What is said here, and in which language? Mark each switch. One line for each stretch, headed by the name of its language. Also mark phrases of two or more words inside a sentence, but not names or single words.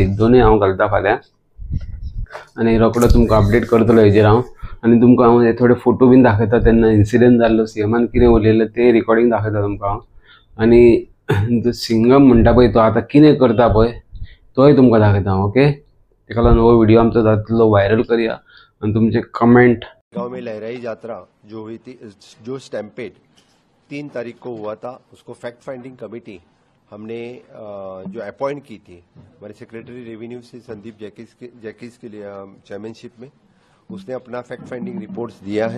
Konkani: दोनूय हांव घालता फाल्यां आनी रोखडो तुमकां अपडेट करतलो हेजेर हांव. आनी तुमकां हांव हे थोडे फोटो बीन दाखयता, तेन्ना इन्सिडंट जाल्लो सीएमान कितें उलयलें ते रिकॉर्डिंग दाखयता तुमकां हांव. आनी जो सिंगम म्हणटा पळय तो आतां कितें करता पळय तोय तुमकां दाखयता हांव. ओके, तेका लागून हो व्हिडिओ आमचो जातलो व्हायरल करया आनी तुमचे कमेंट.
Hindi: गांव में लहराई यात्रा जो हुई थी, जो स्टैम्पेड 3 तारीख को हुआ था, उसको
English: fact finding committee
Hindi: हमने जो अपॉइंट की थी हमारे
English: secretary revenue
Hindi: से संदीप जैकिस के लिए चेयरमैनशिप में, उसने अपना
English: fact finding reports
Hindi: दिया है।